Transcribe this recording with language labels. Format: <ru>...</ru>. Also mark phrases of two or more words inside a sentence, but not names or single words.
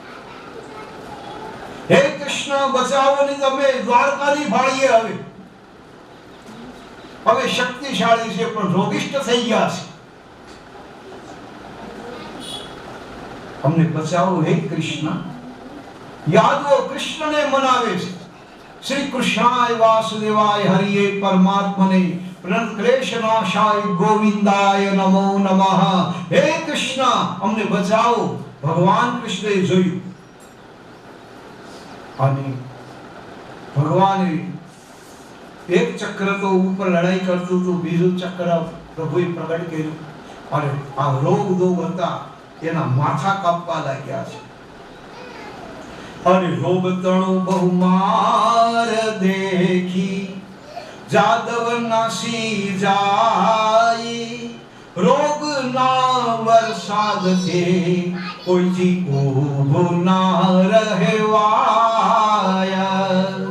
<gu>હે કૃષ્ણ બચાવો ને તમે દ્વારકાની ભાળીએ હવે શક્તિશાળી છે પણ રોગિષ્ઠ થઈ ગયા છે, અમને બચાવો હે કૃષ્ણ. યાદવો કૃષ્ણને મનાવે છે.</gu> <sa>श्री कृष्णाय वासुदेवाय हरये परमात्मने પ્रणत क्लेशनाशाय गोविंदाय नमो नमः.</sa> <gu>હે કૃષ્ણ અમને બચાવો. ભગવાન કૃષ્ણે જોયું અને ભગવાને એક ચક્ર તો ઉપર લડાઈ કરતું હતું, બીજું ચક્ર પ્રભુએ પ્રગટ કર્યું અને આ રોગ દોગ હતા એના માથા કાપવા લાગ્યા છે. અને રોગ તણો બહુમાર દેખી જાદવ નાસી જાય, રોગ ના વરસાદ થી કોઈથી ઉભો ના રહેવાય.</gu>